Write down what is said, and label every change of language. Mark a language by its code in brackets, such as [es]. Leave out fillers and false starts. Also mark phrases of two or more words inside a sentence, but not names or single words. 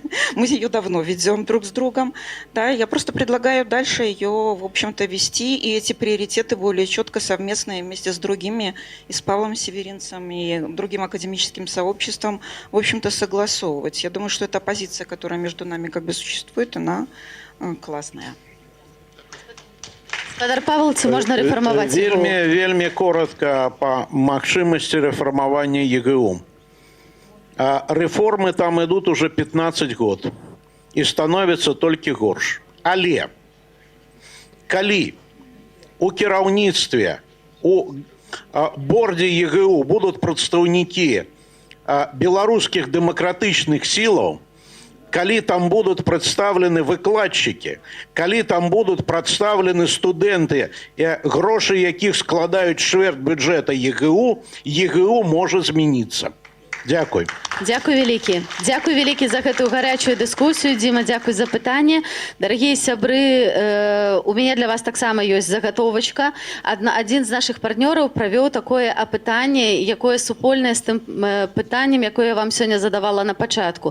[ru] Мы ее давно ведем друг с другом. Да, я просто предлагаю дальше ее, в общем-то, вести, и эти приоритеты более четко совместно вместе с другими, и с Павлом Северинцем, и другим академическим сообществом, в общем-то, согласовывать. Я думаю, что эта позиция, которая между нами как бы существует, она классная. [be] Гаспадар Павел, ці можна рэфармаваць ЕГУ? Вельмі [ru] коротко по [be] магчымасці рэфармавання ЕГУ. Рэформы там ідут уже 15 год і становіцца толькі горш. Але калі у кіраўніцтве, у бордзе ЕГУ будуць прадстаўнікі беларускіх дэмакратычных сілаў, калі там [ru] будут представлены выкладчики, [be] калі там [ru] будут представлены студенты, [be] гроши якіх складаюць чвэрть бюджета ЕГУ, ЕГУ может змяниться. Дякую. Дзякуй вялікі. Дзякуй вялікі за гэтую гарячую дыскусію. Дзіма, дзякуй за пытанне. Дарагія сябры, у мяне для вас таксама ёсць загатовачка. Адзін з нашых партнёраў правёў такое апытанне, якое супольнае з тым пытаннем, якое я вам сёння задавала на пачатку.